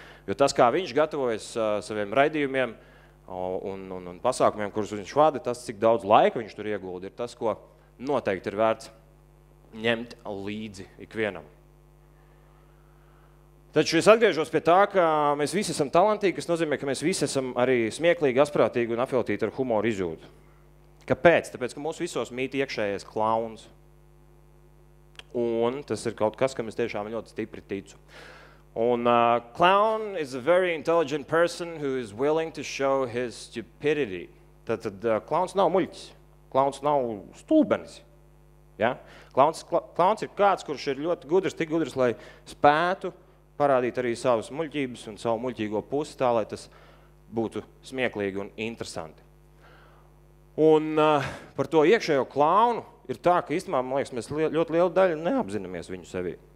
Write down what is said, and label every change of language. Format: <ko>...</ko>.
<lv>Jo tas, kā viņš gatavojas saviem raidījumiem un pasākumiem, kurus viņš vada, tas, cik daudz laika viņš tur iegulda, ir tas, ko noteikti ir vērts ņemt līdzi ikvienam. Taču es atgriežos pie tā, ka mēs visi esam talantīgi, kas nozīmē, ka mēs visi esam arī smieklīgi, asprātīgi un apveltīti ar humoru izjūtu. Kāpēc? Tāpēc, ka mūsu visos mīt iekšējais klauns. Un tas ir kaut kas, kam es tiešām ļoti stipri ticu. Un</lv> <en>clown is a very intelligent person who is willing to show his stupidity.</en> <lv>Tātad klauns nav muļķis, klauns nav stulbenis. Ja? Klauns ir kāds, kurš ir ļoti gudrs, tik gudrs, lai spētu parādīt arī savas muļķības un savu muļķīgo pusi tā, lai tas būtu smieklīgi un interesanti. Un par to iekšējo klaunu ir tā, ka īstenībā, man liekas, mēs ļoti lielu daļu neapzināmies viņu sevī.</lv>